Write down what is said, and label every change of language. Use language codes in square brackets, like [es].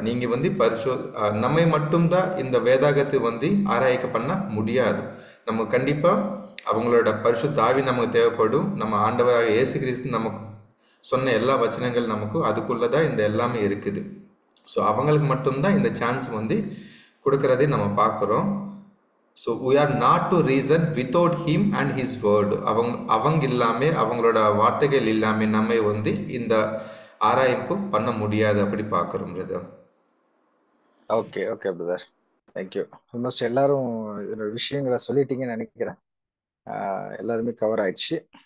[ta] நீங்கள் வந்து நம்மை மட்டும்தான் இந்த வேதாகத்தை வந்து ஆராய்ச்சி பண்ண முடியாது. நம்ம கண்டிப்பாக அவங்களோட பரிசுத்த ஆவி நமக்கு தேவைப்படும். நம்ம ஆண்டவராக இயேசு கிறிஸ்து நமக்கு சொன்ன எல்லா வசனங்கள் நமக்கு அதுக்குள்ளே தான் இந்த எல்லாமே இருக்குது. ஸோ அவங்களுக்கு மட்டும்தான் இந்த சான்ஸ் வந்து கொடுக்கறதே நம்ம பார்க்குறோம். So [en] we are not to reason without him and his word. [ta] அவங்க இல்லாமல், அவங்களோட வார்த்தைகள் இல்லாமல் நம்ம வந்து இந்த ஆராய்ப்பு பண்ண முடியாது அப்படி பார்க்குறோம் brother. Okay brother, thank you. Almost எல்லாரும் இதோட விஷயங்களை சொல்லிட்டீங்கன்னு நினைக்கிறேன். எல்லாருமே கவர் ஆயிடுச்சு.